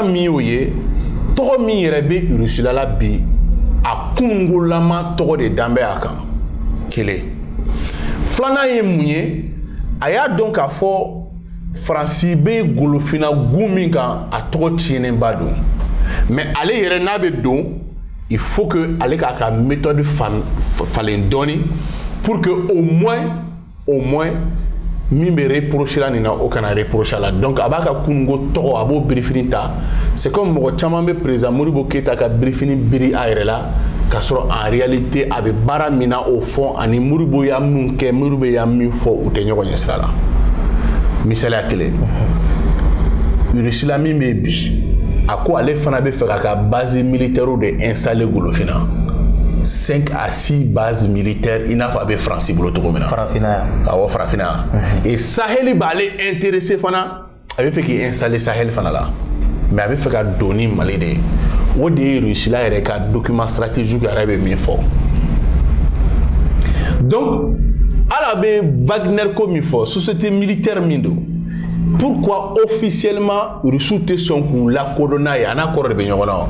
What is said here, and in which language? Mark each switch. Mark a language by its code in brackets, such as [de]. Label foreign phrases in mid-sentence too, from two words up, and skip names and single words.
[bm] min y'o ye tɔgɔ min yɛrɛ bɛ Russie la bi a kungolama tɔgɔ de danbɛ a kan kelen. Filanan ye mun ye a y'a dɔn k'a fɔ France bɛ golofina gun min kan a tɔgɔ tiɲɛnenba don mais ale yɛrɛ n'a bɛ don [fr] il faut que [bm] ale k'a ka méthode falen dɔɔni [fr] pour que au moins [bm] min bɛ reprocher la nin na o kana reprocher la donc a b'a ka kunungo tɔgɔ a b'o birifini ta [fr] c'est comme [bm] mɔgɔ caman bɛ président Modibo Keita ka birifini biri a yɛrɛ la k'a sɔrɔ [fr] en réalité [bm] a bɛ baara min na o fɔ ani Modibo y'a min kɛ Modibo y'a min fɔ u tɛ ɲɔgɔn ɲɛ sira la misaliya kelen Russie la min bɛ bi a ko ale fana bɛ fɛ k'a ka [fr] base militaire [bm] de installer Golofina [fr] 5 à 6 bases militaires [bm] i n'a fɔ a bɛ France bolo cogo min na. Farafina yan. Awɔ Farafina yan. Et Sahel b'ale intéressé fana a bɛ fɛ k'i installer Sahel fana la mais a bɛ fɛ ka don ni Mali de ye o de ye Russie la yɛrɛ ka [fr] document stratégique [bm] yɛrɛ bɛ min fɔ. Donc ala bɛ Wagner ko min fɔ [fr] société militaire [bm] min don [fr] pourquoi officiellement [bm] Russie tɛ sɔn k'u lakodɔn n'a ye a n'a kɔrɔ de bɛ ɲɔgɔn na.